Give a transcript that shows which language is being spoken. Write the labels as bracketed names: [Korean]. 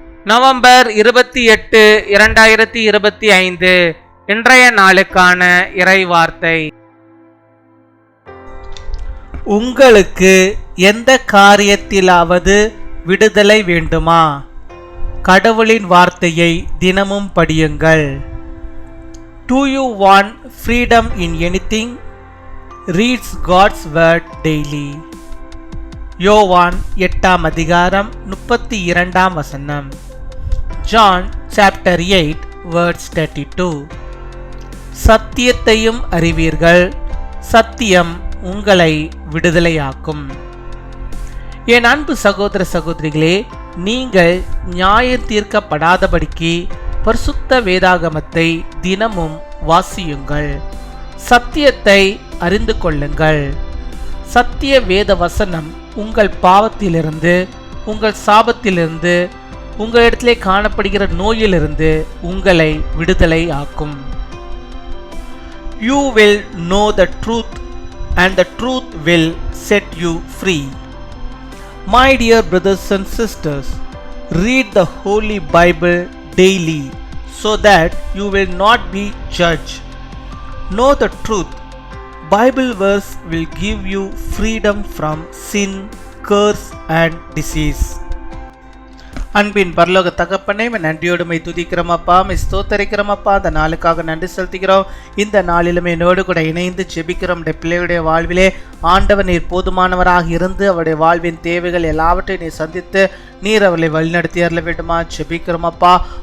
[Tamil] November 28, 2025 இன்றைய நாளுக்கான இறை வார்த்தை. உங்களுக்கு எந்த காரியத்திலாவது விடுதலை வேண்டுமா? கடவுளின் வார்த்தையை தினமும் படியுங்கள். [English] Do you want freedom in anything? Reads God's word daily. [Tamil] யோவான் 8ஆம் அதிகாரம் 32ஆம் வசனம். [English] John chapter 8 verse 32. [Tamil] சத்தியத்தையும் அறிவீர்கள், சத்தியம் உங்களை விடுதலையாக்கும். என் அன்பு சகோதர சகோதரிகளே, நீங்கள் நியாயம் தீர்க்கப்படாதபடிக்கு பரிசுத்த வேதாகமத்தை தினமும் வாசியுங்கள். சத்தியத்தை அறிந்து கொள்ளுங்கள். சத்திய வேத வசனம் உங்கள் பாவத்திலிருந்து, உங்கள் சாபத்திலிருந்து, உங்களிடத்திலே காணப்படுகிற நோயிலிருந்து உங்களை விடுதலை ஆக்கும். [English] You will know the truth and the truth will set you free. My dear brothers and sisters, read the Holy Bible daily so that you will not be judged. Know the truth. Bible verse will give you freedom from sin, curse and disease. [Tamil] அன்பின் பரலோக தகப்பனே, நன்றியோடுமை துதிக்கிறோம் அப்பா, ஸ்தோத்தரிக்கிறோம் அப்பா. அந்த நாளுக்காக நன்றி செலுத்துகிறோம். இந்த நாளிலுமே என்னோடு கூட இணைந்து ஜெபிக்கிறோம். பிள்ளைகளுடைய வாழ்விலே ஆண்டவர் நீர் போதுமானவராக இருந்து அவருடைய வாழ்வின் தேவைகள் எல்லாவற்றையும் நீர் சந்தித்து நீர் அவர்களை வழிநடத்தி அருள வேண்டுமா ஜெபிக்கிறோம் அப்பா.